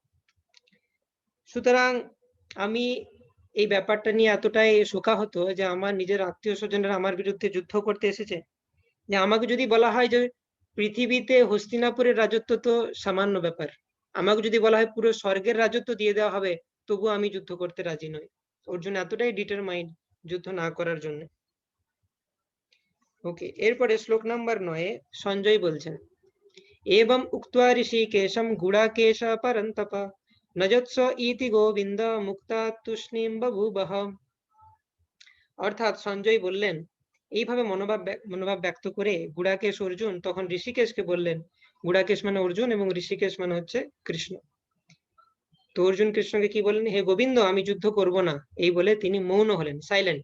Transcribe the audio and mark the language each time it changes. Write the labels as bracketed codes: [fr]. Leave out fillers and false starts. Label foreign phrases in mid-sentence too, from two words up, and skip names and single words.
[bn] সুতরাং আমি এই ব্যাপারটা নিয়ে এতটাই শোকাহত যে আমার নিজের আত্মীয় স্বজনরা আমার বিরুদ্ধে যুদ্ধ করতে এসেছে, যে আমাকে যদি বলা হয় যে পৃথিবীতে হস্তিনাপুরের রাজত্ব তো সামান্য ব্যাপার, আমাকে যদি বলা হয় পুরো স্বর্গের রাজত্ব দিয়ে দেওয়া হবে, তবু আমি যুদ্ধ করতে রাজি নই। অর্জুন এতটাই ডিটারমাইন্ড যুদ্ধ না করার জন্য। ওকে, এরপরে শ্লোক নাম্বার 9 সঞ্জয় বলছেন, [sa] एवं उक्त्वा ऋषिकेशं गुडाकेश परन्तप नजत्स इति गोविन्द मुक्ता तूष्णीं बभूवः। [bn] অর্থাৎ সঞ্জয় বললেন, এইভাবে মনোভাব ব্যক্ত করে গুড়াকেশ অর্জুন তখন ঋষিকেশকে বললেন, গুড়াকেশ মানে অর্জুন এবং ঋষিকেশ মানে হচ্ছে কৃষ্ণ। তো অর্জুন কৃষ্ণকে কি বললেন, হে গোবিন্দ আমি যুদ্ধ করব না, এই বলে তিনি মৌন হলেন, সাইলেন্ট।